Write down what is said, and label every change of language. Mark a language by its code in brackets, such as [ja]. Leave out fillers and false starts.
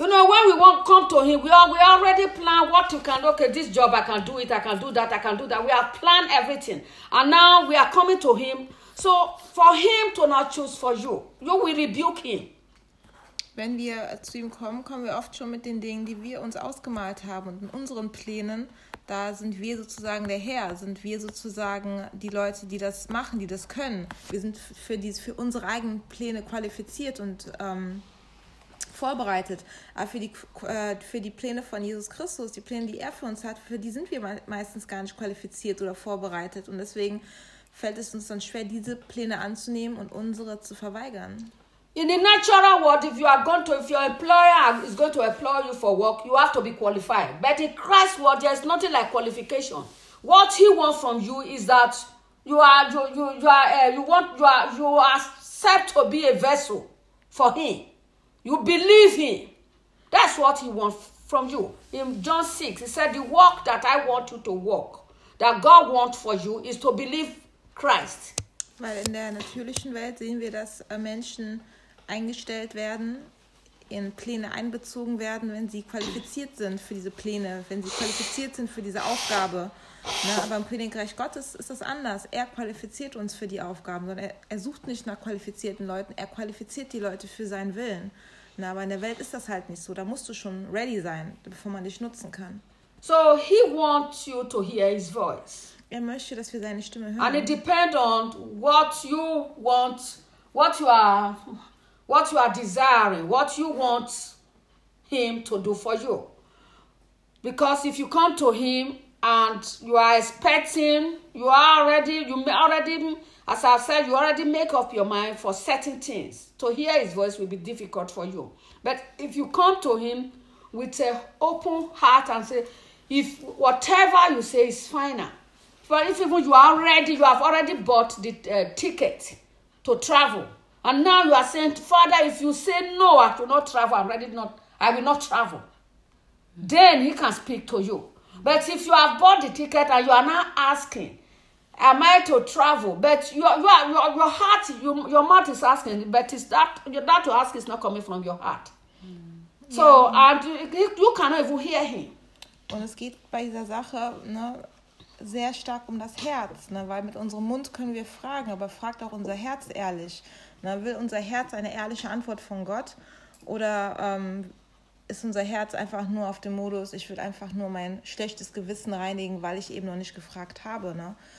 [en] You know, when we won't come to him, we already plan what you can. Okay, this job I can do it. I can do that. I can do that. We have planned everything, and now we are coming to him. So for him to not choose for you, you will rebuke him. [de] Wenn wir zu ihm kommen, kommen wir oft schon mit den Dingen, die wir uns ausgemalt haben und in unseren Plänen. Da sind wir sozusagen der Herr, sind wir sozusagen die Leute, die das machen, die das können. Wir sind für unsere eigenen Pläne qualifiziert und vorbereitet. Aber für die Pläne von Jesus Christus, die Pläne, die er für uns hat, für die sind wir meistens gar nicht qualifiziert oder vorbereitet. Und deswegen fällt es uns dann schwer, diese Pläne anzunehmen und unsere zu verweigern. [en] In the natural world, if your employer is going to employ you for work, you have to be qualified. But in Christ's world, there is nothing like qualification. What he wants from you is that you are set to be a vessel for him. You believe him. That's what he wants from you. In John 6, he said, the work that I want you to work, that God wants for you, is to believe Christ. [de] Weil in der natürlichen Welt sehen wir, dass Menschen eingestellt werden, in Pläne einbezogen werden, wenn sie qualifiziert sind für diese Pläne, wenn sie qualifiziert sind für diese Aufgabe. Ne? Aber im Königreich Gottes ist das anders. Er qualifiziert uns für die Aufgaben, sondern er sucht nicht nach qualifizierten Leuten, er qualifiziert die Leute für seinen Willen. Ne? Aber in der Welt ist das halt nicht so. Da musst du schon ready sein, bevor man dich nutzen kann. [en] So he wants you to hear his voice. [de] Er möchte, dass wir seine Stimme hören. [en] And it depends on what you want, what you are desiring, what you want him to do for you. Because if you come to him and you are expecting, you already make up your mind for certain things. To hear his voice will be difficult for you. But if you come to him with an open heart and say, if whatever you say is final, but if even you have already bought the ticket to travel, and now you are saying, Father, if you say no, I will not travel. I will not travel. Then he can speak to you. But if you have bought the ticket and you are now asking, Am I to travel? But your heart, your mouth is asking, but is that you ask is not coming from your heart. Mm. So yeah. And you cannot even hear him. [de] Und es geht bei dieser Sache, ne, sehr stark um das Herz, ne, weil mit unserem Mund können wir fragen, aber fragt auch unser Herz ehrlich. Ne, will unser Herz eine ehrliche Antwort von Gott? Oder ist unser Herz einfach nur auf dem Modus, ich will einfach nur mein schlechtes Gewissen reinigen, weil ich eben noch nicht gefragt habe, ne?